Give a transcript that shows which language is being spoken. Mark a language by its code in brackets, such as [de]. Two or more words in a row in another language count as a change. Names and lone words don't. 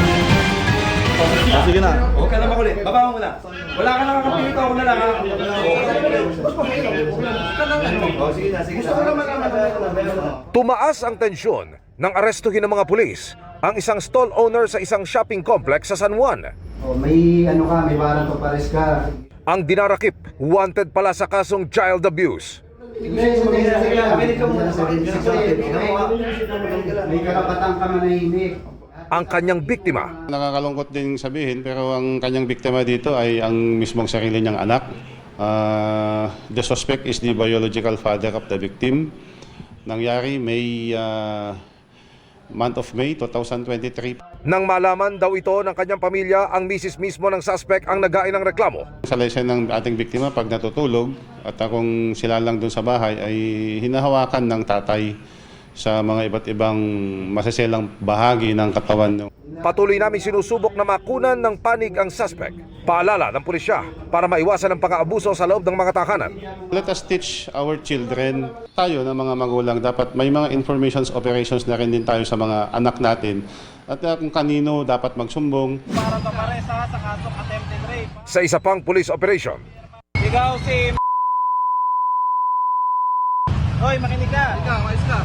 [tl] Sige na. Huwag ka na makulit. Baba mo na. Wala ka na kakapilito. Ako na lang. Sige na. Tumaas ang tensyon nang arestuhin ng mga pulis ang isang stall owner sa isang shopping complex sa San Juan. May [en] warrant of arrest [tl] ka. Ang dinarakip, wanted pala sa kasong child abuse. May karapatan ka manahimik. Ang kanyang biktima, Nakakalungkot din sabihin pero ang kanyang biktima dito ay ang mismong sarili niyang anak. [en] The suspect is the biological father of the victim. [tl] Nangyari [en] month of May 2023. [tl] nang malaman daw ito ng kanyang pamilya, ang misis mismo ng suspect ang naghain ng reklamo. Sa lesen ng ating biktima pag natutulog at kung sila lang dun sa bahay ay hinahawakan ng tatay sa mga iba't ibang masaselang bahagi ng katawan. Patuloy namin sinusubok na makunan ng panig ang suspect. Paalala ng pulisya para maiwasan ang pang-aabuso sa loob ng mga tahanan. [en] Let us teach our children, [tl] tayo na mga magulang, dapat may mga [en] informations operations [tl] na rin din tayo sa mga anak natin. At kung kanino dapat magsumbong. Para maparesa sa kasong [en] attempted rape. [tl] Sa isa pang [en] police operation, [tl] Ikaw si Hoy, makinig ka. Ikaw, mais ka.